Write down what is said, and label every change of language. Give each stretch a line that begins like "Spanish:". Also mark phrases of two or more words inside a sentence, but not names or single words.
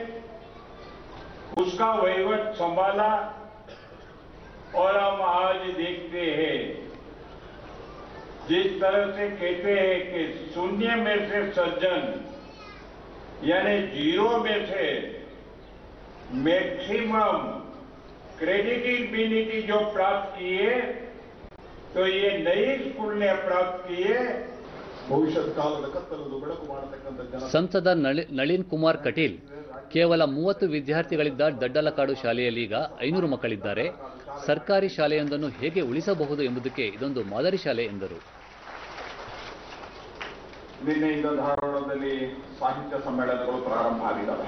Hindi: उसका वहीवट संभाला और हम आज देखते हैं जिस तरह से कहते हैं कि शून्य में से सर्जन यानी जीरो में से
English: maximum credibility
Hindi: जो प्राप्त किए तो ये नई स्कूल ने प्राप्त किए.
Kannada: ಭವಿಷ್ಯದ ಕಾಲದ ಕತ್ತಲನ್ನು ಬೆಳಕು ಮಾಡತಕ್ಕಂಥ ಜನ ಸಂಸದ ನಳಿನ್ ಕುಮಾರ್ ಕಟೀಲ್ ಕೇವಲ 30 ವಿದ್ಯಾರ್ಥಿಗಳಿದ್ದ ದಡ್ಡಲಕಾಡು ಶಾಲೆಯಲ್ಲಿ ಈಗ 500 ಮಕ್ಕಳಿದ್ದಾರೆ. ಸರ್ಕಾರಿ ಶಾಲೆಯೊಂದನ್ನು ಹೇಗೆ ಉಳಿಸಬಹುದು ಎಂಬುದಕ್ಕೆ ಇದೊಂದು ಮಾದರಿ ಶಾಲೆ ಎಂದರು. ನಿನ್ನೆಯಿಂದ ಧಾರವಾಡದಲ್ಲಿ ಸಾಹಿತ್ಯ ಸಮ್ಮೇಳನಗಳು ಪ್ರಾರಂಭ ಆಗಿದ್ದಾವೆ.